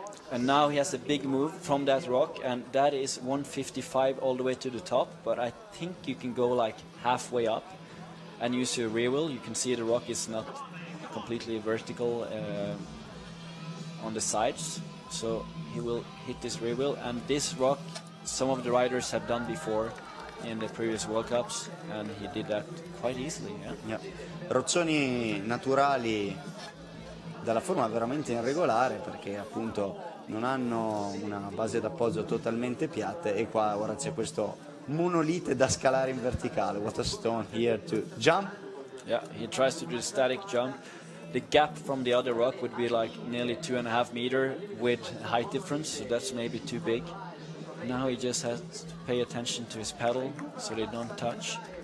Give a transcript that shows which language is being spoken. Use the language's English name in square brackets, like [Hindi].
[English] And now he has a big move from that rock, and that is 155 all the way to the top, but I think you can go like halfway up and use your rear wheel. You can see the rock is not completely vertical on the sides, so he will hit this rear wheel. And this rock, some of the riders have done before in the previous World Cups, and he did that quite easily. [Italian] Rozzoni naturali dalla forma veramente irregolare, perché appunto non hanno una base d'appoggio totalmente piatte, e qua ora c'è questo monolite da scalare in verticale. [English] What a stone here to jump. Yeah, he tries to do the static jump. The gap from the other rock would be like nearly 2.5 meters with height difference, so that's maybe too big. Now he just has to pay attention to his pedal so they don't touch.